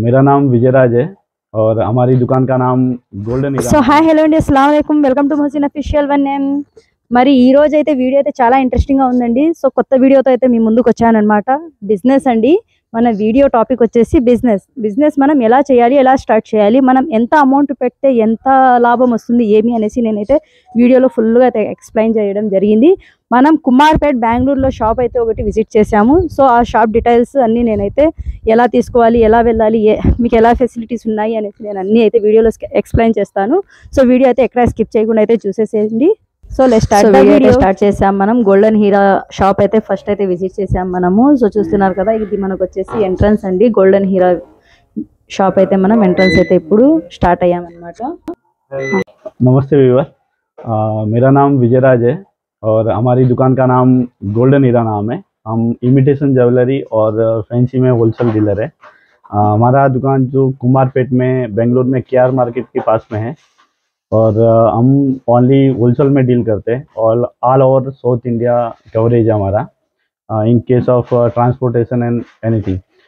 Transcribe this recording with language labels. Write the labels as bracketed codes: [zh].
[hi] मेरा नाम विजयराज है और हमारी दुकान का नाम गोल्डन [te] సో హాయ్ హలో అండి, అస్సలం వాలేకుమ్, welcome to Mohsin official one name. మరి ఈ రోజు అయితే వీడియో అయితే చాలా ఇంట్రెస్టింగ్ గా ఉందండి. సో కొత్త వీడియోతో అయితే మీ ముందుకు వచ్చాను అనమాట. బిజినెస్ అండి. మన వీడియో టాపిక్ వచ్చేసి బిజినెస్ మనం ఎలా చేయాలి, ఎలా స్టార్ట్ చేయాలి, మనం ఎంత అమౌంట్ పెడితే ఎంత లాభం వస్తుంది ఏమి అనేసి నేనైతే వీడియోలో ఫుల్గా అయితే ఎక్స్ప్లెయిన్ చేయడం జరిగింది. మనం కుమార్పేట్ బెంగళూరులో షాప్ అయితే ఒకటి విజిట్ చేశాము. సో ఆ షాప్ డీటెయిల్స్ అన్నీ నేనైతే ఎలా తీసుకోవాలి, ఎలా వెళ్ళాలి, మీకు ఎలా ఫెసిలిటీస్ ఉన్నాయి అనేసి నేను అన్నీ అయితే వీడియోలో ఎక్స్ప్లెయిన్ చేస్తాను. సో వీడియో అయితే ఎక్కడ స్కిప్ చేయకుండా అయితే చూసేసేయండి. So let's start. Video start చేసాం. మనం గోల్డెన్ హీరా షాప్ అయితే ఫస్ట్ అయితే విజిట్ చేసాం మనము. సో చూస్తున్నారు కదా, ఇది మనకు వచ్చేసి ఎంట్రన్స్ అండి. గోల్డెన్ హీరా షాప్ అయితే మనం ఎంట్రన్స్ అయితే ఇప్పుడు స్టార్ట్ అయ్యామన్నమాట. [hi] नमस्ते व्यूअर। मेरा नाम विजयराज है और हमारी दुकान का नाम गोल्डन हीरा नाम है। हम इमिटेशन ज्वेलरी और फैंसी में होलसेल डीलर है। हमारा दुकान जो कुमारपेट में बेंगलोर में केआर मार्केट के पास में है और हम ओनली होलसेल में डील करते हैं और all over south India coverage है हमारा [en] In case of transportation and anything.